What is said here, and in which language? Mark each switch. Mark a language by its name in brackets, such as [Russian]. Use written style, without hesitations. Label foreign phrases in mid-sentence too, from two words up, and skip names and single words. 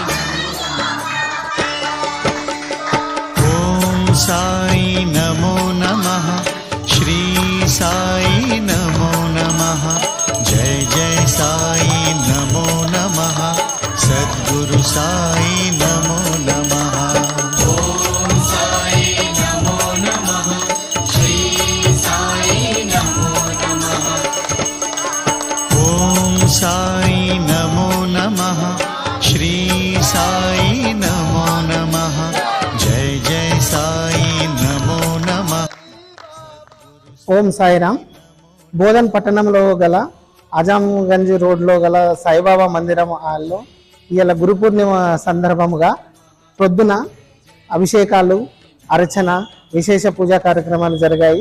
[Sanskrit] ओम साई नमो नमः श्री साई नमो नमः जय जय साई नमो नमः सद्गुरु साई नमो नमः ओम साई नमो नमः श्री साई नमो नमः ओम साई नमो नमः श्री साई नमो नमः जय जय साई नमो नमः [Telugu] ఓం సాయిరామ్. బోధన్ పట్టణంలో గల అజాంగంజ్ రోడ్లో గల సాయిబాబా మందిరం హాల్లో ఇవాళ గురు పూర్ణిమ సందర్భముగా పొద్దున అభిషేకాలు, అర్చన, విశేష పూజా కార్యక్రమాలు జరిగాయి.